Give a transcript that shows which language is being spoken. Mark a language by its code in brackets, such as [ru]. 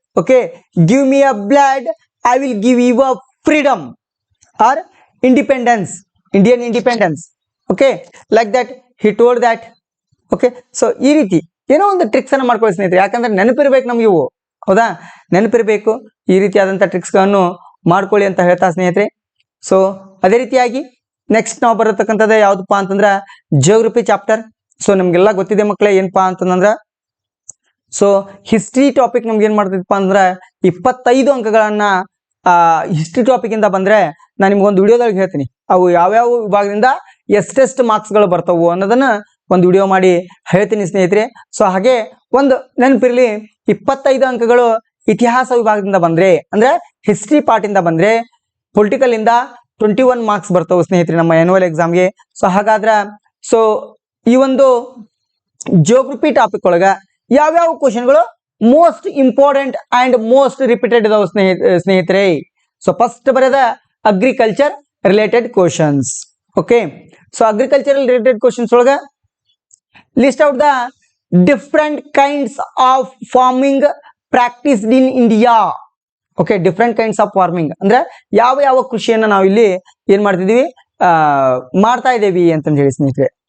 [en] Okay, give me a blood, I will give you a freedom or independence, Indian independence. Okay, like that he told that. [kn] Okay, so ಈ ರೀತಿ ಏನೋ ಒಂದು tricks ಅನ್ನ ಮಾಡ್ಕೊಳ್ಳಿ ಸ್ನೇಹಿತರೆ. ಯಾಕಂದ್ರೆ ನೆನಪಿರ್ಬೇಕು ನಮ್ಗೆ ಇವು. ಹೌದಾ? ನೆನಪಿರ್ಬೇಕು. ಈ ರೀತಿಯಾದಂಥ ಟ್ರಿಕ್ಸ್ ಗಳನ್ನು ಮಾಡ್ಕೊಳ್ಳಿ ಅಂತ ಹೇಳ್ತಾ ಸ್ನೇಹಿತರೆ. ಸೊ ಅದೇ ರೀತಿಯಾಗಿ ನೆಕ್ಸ್ಟ್ ನಾವು ಬರತಕ್ಕಂಥದ್ದು ಯಾವ್ದಪ್ಪ ಅಂತಂದ್ರ ಜಿಯೋಗ್ರಫಿ ಚಾಪ್ಟರ್. ಸೊ ನಮ್ಗೆಲ್ಲ ಗೊತ್ತಿದೆ ಮಕ್ಕಳೇ, ಏನಪ್ಪಾ ಅಂತಂದ್ರ ಸೊ ಹಿಸ್ಟ್ರಿ ಟಾಪಿಕ್ ನಮ್ಗೆ ಏನ್ ಮಾಡ್ತಿದ್ಪಾ ಅಂದ್ರ 25 ಅಂಕಗಳನ್ನ ಹಿಸ್ಟ್ರಿ ಟಾಪಿಕ್ ಇಂದ ಬಂದ್ರೆ ನಾನು ನಿಮ್ಗೊಂದು ವಿಡಿಯೋದಲ್ಲಿ ಹೇಳ್ತೀನಿ, ಅವು ಯಾವ್ಯಾವ ವಿಭಾಗದಿಂದ ಎಷ್ಟೆಷ್ಟು ಮಾರ್ಕ್ಸ್ ಗಳು ಬರ್ತಾವು ಅನ್ನೋದನ್ನ ಒಂದು ವಿಡಿಯೋ ಮಾಡಿ ಹೇಳ್ತೀನಿ ಸ್ನೇಹಿತರೆ. ಸೊ ಹಾಗೆ ಒಂದು ನೆನಪಿರ್ಲಿ, 25 ಅಂಕಗಳು ಇತಿಹಾಸ ವಿಭಾಗದಿಂದ ಬಂದ್ರೆ, ಅಂದ್ರೆ ಹಿಸ್ಟ್ರಿ ಪಾರ್ಟ್ ಇಂದ ಬಂದ್ರೆ, ಪೊಲಿಟಿಕಲ್ ಇಂದ 21 ಮಾರ್ಕ್ಸ್ ಬರ್ತಾವೆ ಸ್ನೇಹಿತರೆ ನಮ್ಮ ಆನ್ಯುವಲ್ ಎಕ್ಸಾಮ್ಗೆ. ಸೊ ಹಾಗಾದ್ರ ಸೊ ಈ ಒಂದು ಜಿಯೋಗ್ರಫಿ ಟಾಪಿಕ್ ಒಳಗ ಯಾವ್ಯಾವ ಕ್ವಶನ್ಗಳು most important and most repeated ಇದಾವೆ ಸ್ನೇಹಿತರೆ. [en] So first ಬರೆದ agriculture related questions. Okay, so agricultural related questions ಒಳಗ list out the different kinds of farming practiced in India. Okay, different kinds of farming [kn] ಅಂದ್ರೆ ಯಾವ ಕೃಷಿಯನ್ನ ನಾವು ಇಲ್ಲಿ ಏನ್ ಮಾಡ್ತಿದೀವಿ, ಮಾಡ್ತಾ ಇದ್ದೇವೆ ಅಂತ ಹೇಳಿ ಸ್ನೇಹಿತರೆ.